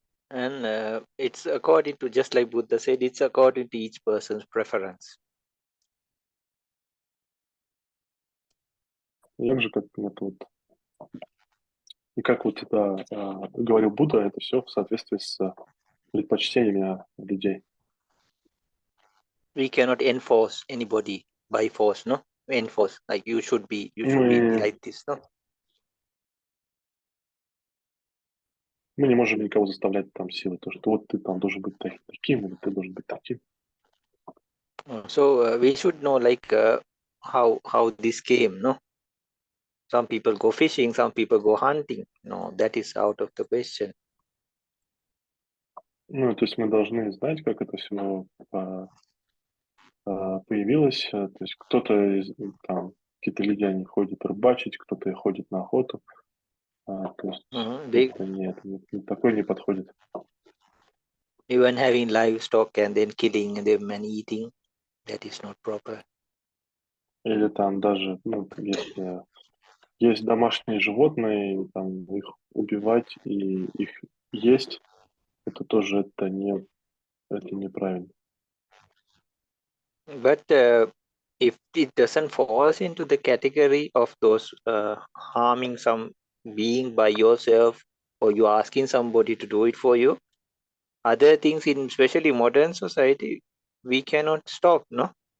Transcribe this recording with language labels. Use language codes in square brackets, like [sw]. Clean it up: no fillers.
[en] And it's according to, just like Buddha said, it's according to each person's preference. [ru] Так же, как это вот, и как вот это говорил Будда, это все в соответствии с предпочтениями людей. [en] We cannot enforce anybody by force, no? Enforce, like you should be like this, no? [ru] Мы не можем никого заставлять там силой, то что вот ты там должен быть таким, или ты должен быть таким. [en] So we should know like how this came, no? Some people go fishing, some people go hunting. No, that is out of the question. [ru] Ну, то есть мы должны знать, как это все появилось. То есть кто-то там, какие-то люди, они ходят рыбачить, кто-то ходит на охоту. То есть это такое не подходит. [en] Even having livestock and then killing them and eating, that is not proper. [ru] Или там даже, ну, если есть домашние животные, там их убивать и их есть, это тоже это неправильно. [en] But if it doesn't fall into the category of those harming some being by yourself, or you asking somebody to do it for you, other things in especially modern society, we cannot stop, no?